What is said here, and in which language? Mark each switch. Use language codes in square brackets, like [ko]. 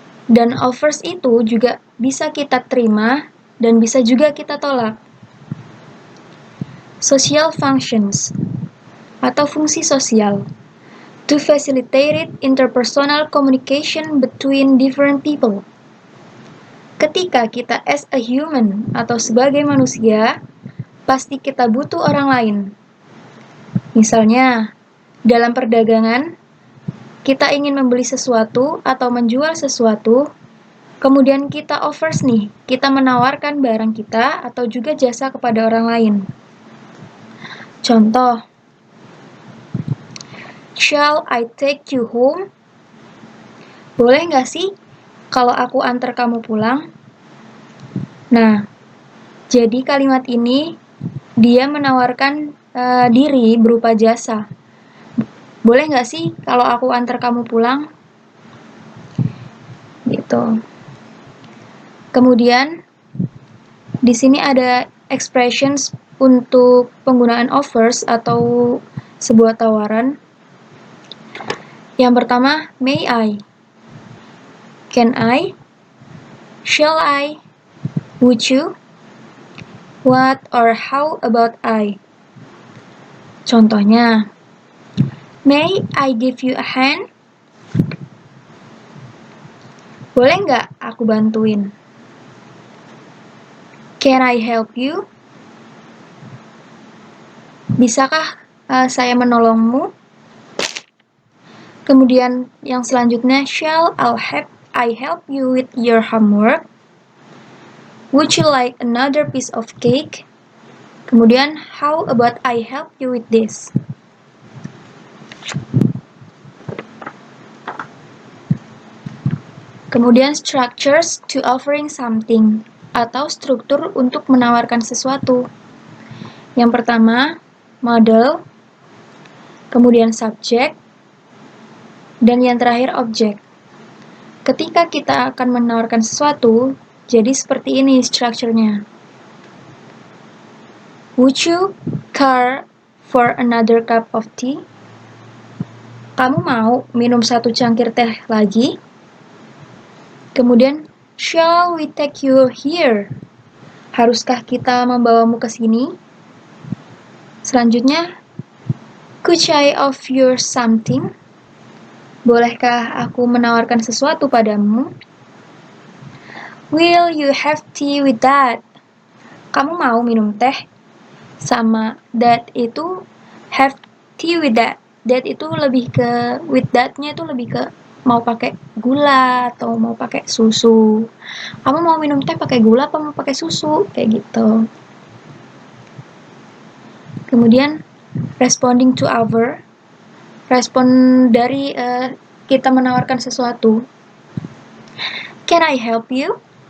[id] Dan offers itu juga bisa kita terima dan bisa juga kita tolak. [en] Social functions [id] atau fungsi sosial [en] to facilitate interpersonal communication between different people. [id] Ketika kita [en] as a human [id] atau sebagai manusia, pasti kita butuh orang lain. Misalnya, dalam perdagangan, kita ingin membeli sesuatu atau menjual sesuatu, kemudian kita offers nih, kita menawarkan barang kita atau juga jasa kepada orang lain. [en] Contoh, shall I take you home? [id] Boleh nggak sih kalau aku antar kamu pulang? Nah, jadi kalimat ini dia menawarkan diri berupa jasa. Boleh nggak sih kalau aku antar kamu pulang? Gitu. Kemudian, di sini ada expressions untuk penggunaan offers atau sebuah tawaran. [en] Yang pertama, may I? Can I? Shall I? Would you? What or how about I? Contohnya, may I give you a hand? [id] Boleh nggak aku bantuin? [en] Can I help you? [id] Bisakah saya menolongmu? Kemudian yang selanjutnya, [en] shall I help you with your homework? Would you like another piece of cake? Kemudian, how about I help you with this? [id] Kemudian [en] structures to offering something [id] atau struktur untuk menawarkan sesuatu. Yang pertama, model, kemudian subject, dan yang terakhir objek. Ketika kita akan menawarkan sesuatu, jadi seperti ini strukturnya. [en] Would you care for another cup of tea? [id] Kamu mau minum satu cangkir teh lagi? Kemudian, [en] shall we take you here? [id] Haruskah kita membawamu ke sini? [en] Selanjutnya, could I offer you something? [id] Bolehkah aku menawarkan sesuatu padamu? [en] Will you have tea with that? [id] Kamu mau minum teh? [en] Sama that itu have tea with that. [id] That itu lebih ke with that-nya itu lebih ke mau pakai gula atau mau pakai susu. Kamu mau minum teh pakai gula apa mau pakai susu? Kayak gitu. Kemudian [en] responding to our, [id] respon dari kita menawarkan sesuatu. [en] Can I help you?